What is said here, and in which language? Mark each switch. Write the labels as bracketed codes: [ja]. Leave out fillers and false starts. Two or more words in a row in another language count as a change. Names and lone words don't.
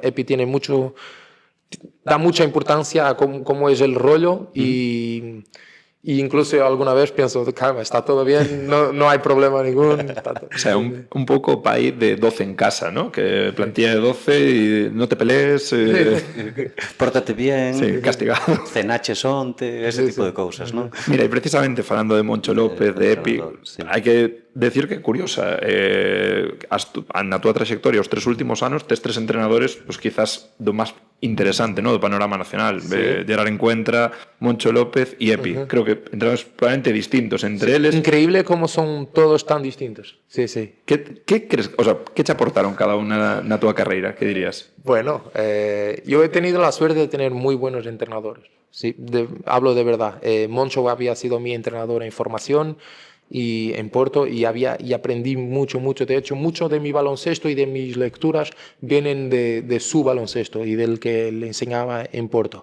[es] Epi da mucha importancia a cómo es el rollo y incluso alguna vez pienso, calma, está todo bien, no hay problema ninguno. O sea, un poco país de 12 en casa, ¿no? Que plantilla de 12 y no te pelees. Pórtate bien, Sí, castigado. [gl] cenaches onte, ese tipo de cousas, non? [es] Mira, y precisamente [gl] falando de Moncho López, de Epi, [es] Sí. [gl] hai que decir que curiosa, na túa trayectoria os 3 últimos anos tes 3 entrenadores, [es] pues quizás [gl] do máis interesante, ¿no? Do panorama nacional, Gerard Encuentra, Moncho López e Epi. [es] Creo que entrenadores probablemente distintos entre eles. Increíble cómo son todos tan distintos. Sí, sí. ¿Qué crees, o sea, que te aportaron [gl] cada unha na túa carreira? [es] Que dirías? Bueno, yo he tenido la suerte de tener muy buenos entrenadores. Sí, hablo de verdad. Moncho había sido mi entrenador en formación y en Porto y aprendí mucho. De hecho, mucho de mi baloncesto y de mis lecturas vienen de su baloncesto y del que le enseñaba en Porto.